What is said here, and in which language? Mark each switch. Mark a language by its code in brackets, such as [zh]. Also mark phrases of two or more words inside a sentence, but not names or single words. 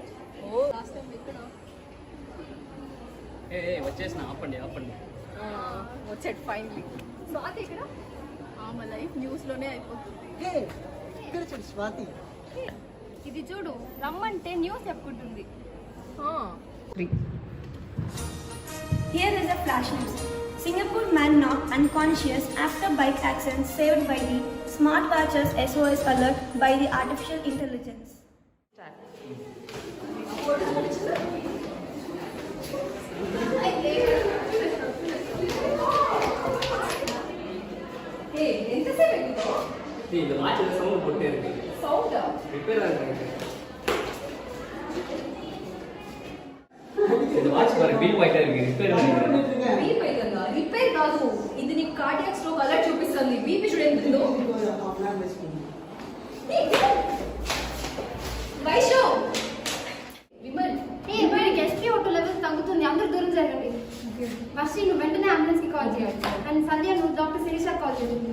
[te] ఓ [en] last time [te] ఎక్కడ? వచ్చేసిన ఆపండి వచ్చాడు ఫైనలీ. స్వాతి ఎక్కడ? ఆమె [en] life news [te] లోనే అయిపోతుంది. ఇక్కడ చూడు స్వాతి. ఇది చూడు, రమ్మంటే న్యూస్ చెప్పుకుంటుంది. [en] Here is a flash news. Singapore man knocked unconscious after bike accident saved by the smartwatches SOS alert by the artificial intelligence. [te] Hey, ఎంతసేపు ఎక్కుతావు? [ta] இது [en] watch sound [ta] போட்டே இருக்கு. [te] సౌండా? [ta] ரிப்பேர் ஆகுது. இது வாட்ச் பாரு பீப் ஆயிட்டே இருக்கு. ரிப்பேர் ஆகுது. [te] బీపీ అయిందా? రిపేర్ కాదు, ఇది నీకు [en] cardiac stroke alert [te] చూపిస్తుంది. బీపీ చూడు ఎంత ఉందో. వైష్ణవ్, విమల్, వీడికి [en] SpO2 levels [te] తగ్గుతుంది, అందరూ దూరం జరగండి. వర్షి, నువ్వు వెంటనే అంబులెన్స్ కి కాల్ చేయాలి. అండ్ సంధ్య, నువ్వు డాక్టర్ శిరీష కాల్ చేయాలి.